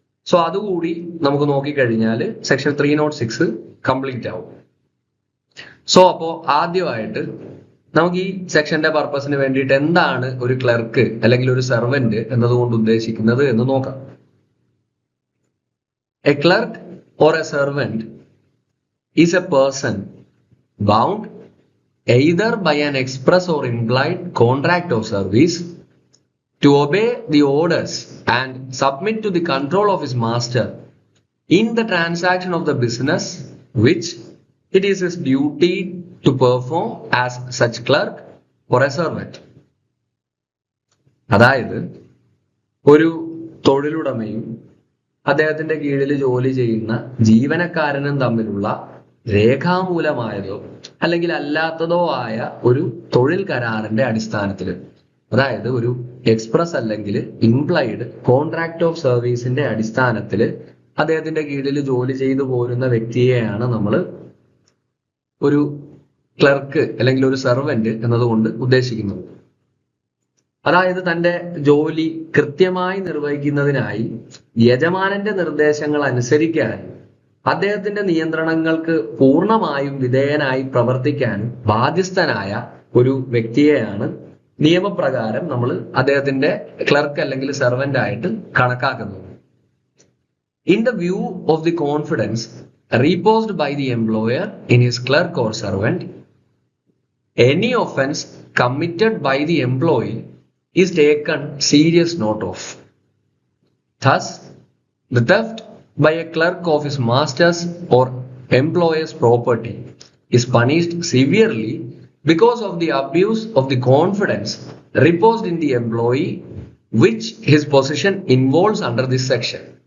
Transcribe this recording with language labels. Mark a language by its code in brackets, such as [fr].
[ml] So അതുകൂടി നമുക്ക് നോക്കിക്കഴിഞ്ഞാൽ സെക്ഷൻ 306 കംപ്ലീറ്റ് ആവും. സോ അപ്പോ ആദ്യമായിട്ട് നമുക്ക് ഈ സെക്ഷന്റെ പർപ്പസിന് വേണ്ടിയിട്ട് എന്താണ് ഒരു ക്ലർക്ക് അല്ലെങ്കിൽ ഒരു സെർവന്റ് എന്നതുകൊണ്ട് ഉദ്ദേശിക്കുന്നത് എന്ന് നോക്കാം. [en] A clerk or a servant is a person bound either by an express or implied contract of service to obey the orders and submit to the control of his master in the transaction of the business which it is his duty to perform as such clerk or a servant. [ml] അതായത് ഒരു തൊഴിലുടമയും അദ്ദേഹത്തിന്റെ കീഴിൽ ജോലി ചെയ്യുന്ന ജീവനക്കാരനും തമ്മിലുള്ള രേഖാമൂലമായതോ അല്ലെങ്കിൽ അല്ലാത്തതോ ആയ ഒരു തൊഴിൽ കരാറിന്റെ അടിസ്ഥാനത്തിൽ, അതായത് ഒരു എക്സ്പ്രസ് അല്ലെങ്കിൽ ഇംപ്ലൈഡ് കോൺട്രാക്ട് ഓഫ് സർവീസിന്റെ അടിസ്ഥാനത്തിൽ അദ്ദേഹത്തിന്റെ കീഴിൽ ജോലി ചെയ്തു പോരുന്ന വ്യക്തിയെയാണ് നമ്മൾ ഒരു ക്ലർക്ക് അല്ലെങ്കിൽ ഒരു സെർവന്റ് എന്നതുകൊണ്ട് ഉദ്ദേശിക്കുന്നത്. അതായത് തന്റെ ജോലി കൃത്യമായി നിർവഹിക്കുന്നതിനായി യജമാനന്റെ നിർദ്ദേശങ്ങൾ അനുസരിക്കാൻ, അദ്ദേഹത്തിന്റെ നിയന്ത്രണങ്ങൾക്ക് പൂർണ്ണമായും വിധേയനായി പ്രവർത്തിക്കാൻ ബാധ്യസ്ഥനായ ഒരു വ്യക്തിയെയാണ് നിയമപ്രകാരം നമ്മൾ അദ്ദേഹത്തിന്റെ ക്ലർക്ക് അല്ലെങ്കിൽ സെർവന്റ് ആയിട്ട് കണക്കാക്കുന്നത്. [en] In the view of the confidence reposed by the employer in his clerk or servant, any offense committed by the employee is taken serious note of. Thus, the theft by a clerk of his master's or employer's property is punished severely because of the abuse of the confidence reposed in the employee, which his position involves under this section.